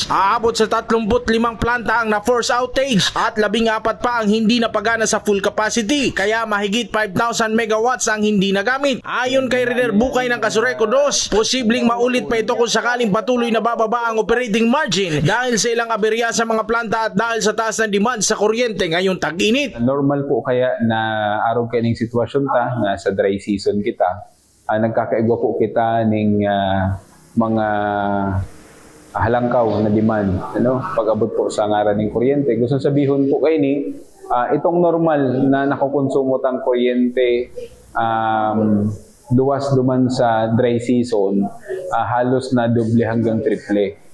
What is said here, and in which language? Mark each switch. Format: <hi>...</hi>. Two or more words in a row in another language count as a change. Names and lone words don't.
<tl>Aabot sa 35 planta ang na-</tl> <en>force outage</en> <tl>at 14 pa ang hindi napagana sa</tl> <en>full capacity,</en> <tl>kaya mahigit 5,000 megawatts ang hindi nagamit. Ayon kay Reder Bukay ng Kasureko 2, posibleng maulit pa ito kung sakaling patuloy na bababa ang</tl> <en>operating margin</en> <tl>dahil sa ilang aberya sa mga planta at dahil sa taas ng demand sa kuryente ngayong tag-init.</tl> <bik>Normal po kaya na araw kaning sitwasyon ta na sa dry season kita. Nagkakaigwa po kita ning mga halangkaw na demand, pag-abot po sa ngaran ng kuryente. Gusto sabihon po kay ni itong normal na nakukonsumo tang kuryente luwas duman sa dry season, halos na doble hanggang triple.</bik>